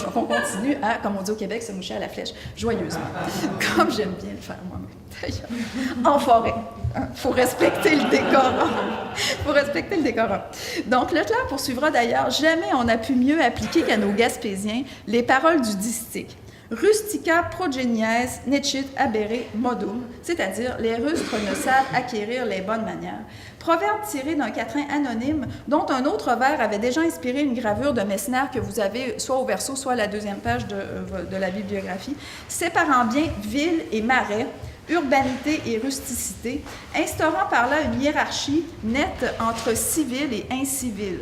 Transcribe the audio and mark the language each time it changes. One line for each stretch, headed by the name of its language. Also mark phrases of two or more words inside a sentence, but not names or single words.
French: Donc, on continue à, comme on dit au Québec, se moucher à la flèche, joyeusement. Comme j'aime bien le faire moi-même. En forêt. Il faut respecter le décorum. Faut respecter le décorum. Donc, Leclerc poursuivra d'ailleurs, jamais on a pu mieux appliquer qu'à nos Gaspésiens les paroles du distique.
Latin: Rustica progenies necit abere modum,
French: c'est-à-dire les rustres ne savent acquérir les bonnes manières. Proverbe tiré d'un quatrain anonyme dont un autre vers avait déjà inspiré une gravure de Messner que vous avez soit au verso, soit à la deuxième page de la bibliographie, séparant bien ville et marais, urbanité et rusticité, instaurant par là une hiérarchie nette entre civil et incivil.